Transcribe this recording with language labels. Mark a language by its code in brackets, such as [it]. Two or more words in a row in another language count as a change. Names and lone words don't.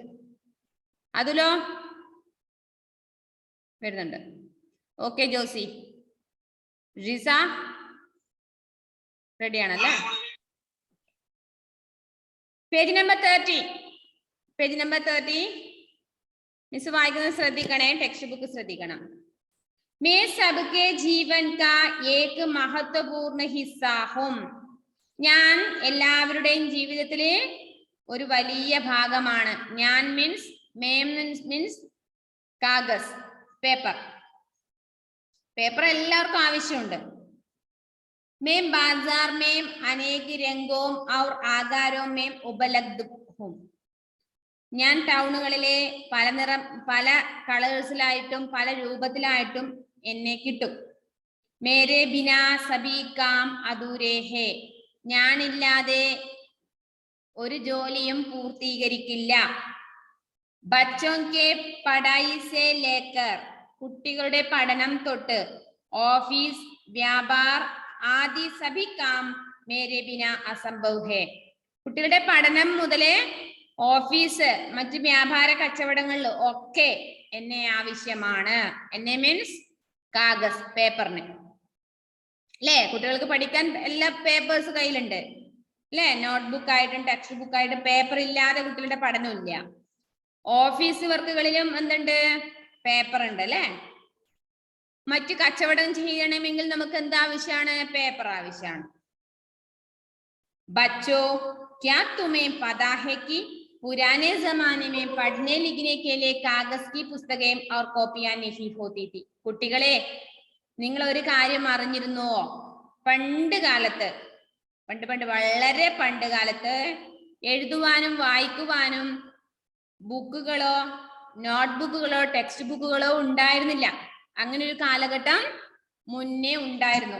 [ml] അതുലോ വരുന്നുണ്ട്. ഓക്കെ ജോസി. റിസ റെഡിയാണല്ലേ? പേജ് നമ്പർ 30 മിസ് വായിക്കുന്നത് ശ്രദ്ധിക്കണേ, ടെക്സ്റ്റ് ബുക്ക് ശ്രദ്ധിക്കണം. [hi] मैं सबके जीवन का एक महत्वपूर्ण हिस्सा हूं. [ml] ഞാൻ എല്ലാവരുടെയും ജീവിതത്തിലെ ഒരു വലിയ ഭാഗമാണ്. ഞാൻ മീൻസ് കാഗസ്, പേപ്പർ എല്ലാവർക്കും ആവശ്യമുണ്ട്. [hi] मैं बाजार में अनेक रंगों और आकारों में उपलब्ध हूं. [ml] ഞാൻ ടൗണുകളിലെ പല കളേഴ്സിലായിട്ടും പല രൂപത്തിലായിട്ടും എന്നെ കിട്ടും. [hi] मेरे बिना सभी काम अधूरे हैं. [ml] ഞാനില്ലാതെ ഒരു ജോലിയും പൂർത്തീകരിക്കില്ല. [hi] बच्चों के पढ़ाई से लेकर, [ml] കുട്ടികളുടെ പഠനം തൊട്ട്, [hi] ഓഫീസ്, व्यापार आदि सभी काम मेरे बिना असंभव है. [ml] കുട്ടികളുടെ പഠനം മുതലേ ഓഫീസ് മറ്റ് വ്യാപാര കച്ചവടങ്ങളിൽ ഒക്കെ എന്നെ ആവശ്യമാണ്. എന്നെ മീൻസ് കാഗസ്, പേപ്പറിന് അല്ലേ? കുട്ടികൾക്ക് പഠിക്കാൻ എല്ലാ പേപ്പേഴ്സ് കയ്യിലുണ്ട് അല്ലെ? നോട്ട്ബുക്ക് ആയിട്ടും ടെക്സ്റ്റ് ബുക്ക് ആയിട്ടും പേപ്പർ ഇല്ലാതെ കുട്ടികളുടെ പഠനമില്ല. ഓഫീസ് വർക്കുകളിലും എന്തുണ്ട്? പേപ്പർ ഉണ്ട് അല്ലെ? മറ്റു കച്ചവടം ചെയ്യണമെങ്കിൽ നമുക്ക് എന്ത് ആവശ്യമാണ്? പേപ്പർ ആവശ്യമാണ്. [hi] बच्चों, क्या तुम्हें पता है कि पुराने जमाने में पढ़ने लिखने के लिए कागज की पुस्तकें और कॉपियां नहीं होती थी. [ml] കുട്ടികളെ, നിങ്ങൾ ഒരു കാര്യം അറിഞ്ഞിരുന്നുവോ? പണ്ട് കാലത്ത്, പണ്ട് വളരെ പണ്ട് കാലത്ത് എഴുതുവാനും വായിക്കുവാനും ബുക്കുകളോ നോട്ട്ബുക്കുകളോ ടെക്സ്റ്റ് ബുക്കുകളോ ഉണ്ടായിരുന്നില്ല. അങ്ങനെ ഒരു കാലഘട്ടം മുന്നേ ഉണ്ടായിരുന്നു.